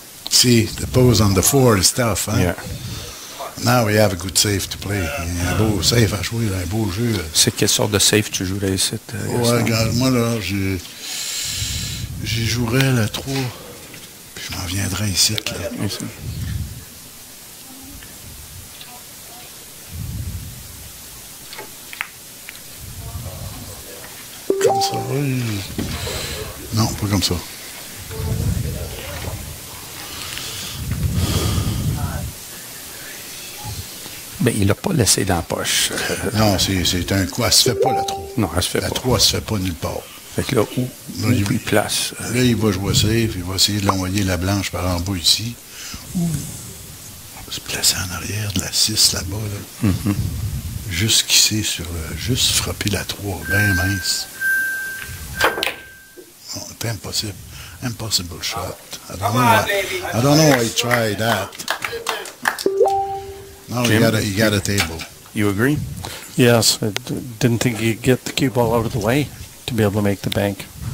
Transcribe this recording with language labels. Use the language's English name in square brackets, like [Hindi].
[English] See, the pose on the 4 is tough, hein? Yeah. Now we have a good save to play. [French] Il y a un beau save à jouer, un beau jeu. C'est quelle sorte de save tu jouerais ici? Ouais, regarde, moi là, j'y jouerais la 3, puis je m'en viendrais ici. Là. Ici. Comme ça, oui. Non, pas comme ça. Ben, il l'a pas laissé dans la poche. Non, c'est un coup. Elle se fait pas, la 3. Non, elle se fait la pas. La 3 se fait pas nulle part. Fait que là, où il place? Là, il va jouer safe. Il va essayer de l'envoyer la blanche par en bas ici. Ou on va se placer en arrière de la 6 là-bas. Là. Jusqu'ici, juste frapper la 3, bien mince. Non, c'est impossible. [English] Impossible shot. I don't know why he tried that. No, Jim, you got a table. You agree? Yes, I didn't think he'd get the cue ball out of the way to be able to make the bank.